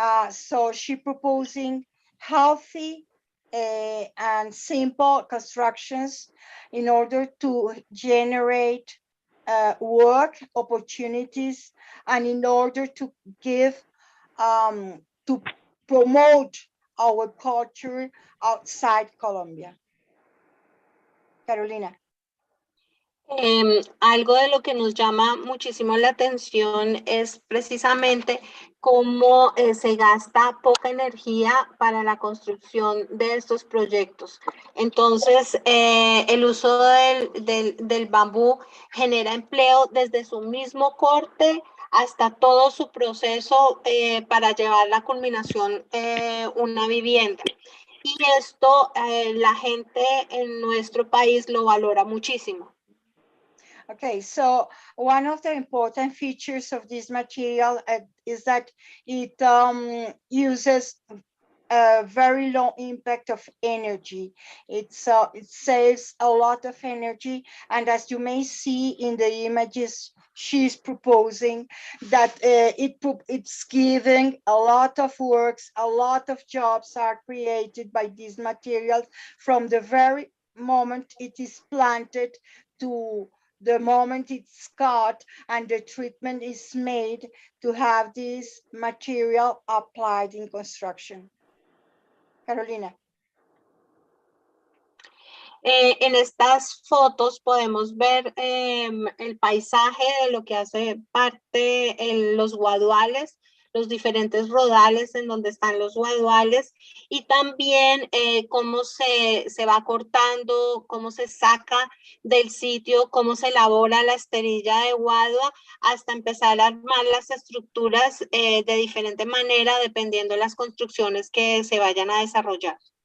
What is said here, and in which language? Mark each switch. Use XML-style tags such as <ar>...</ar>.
<en>So she proposing healthy and simple constructions in order to generate work opportunities and in order to give, to promote our culture outside Colombia. Carolina.</en> <es>Algo de lo que nos llama muchísimo la atención es precisamente cómo se gasta poca energía para la construcción de estos proyectos. Entonces, el uso del bambú genera empleo desde su mismo corte hasta todo su proceso para llevar a la culminación una vivienda. Y esto la gente en nuestro país lo valora muchísimo.</es> <en>Okay, so one of the important features of this material is that it uses a very low impact of energy. It saves a lot of energy, and as you may see in the images she's proposing, that it's giving a lot of works, a lot of jobs are created by these materials from the very moment it is planted to the moment it's cut and the treatment is made to have this material applied in construction. Carolina.</en> <es>En estas fotos podemos ver el paisaje de lo que hace parte los guaduales, los diferentes rodales en donde están los guaduales y también cómo se va cortando, cómo se saca del sitio, cómo se elabora la esterilla de guadua hasta empezar a armar las estructuras de diferente manera dependiendo de las construcciones que se vayan a desarrollar.</es>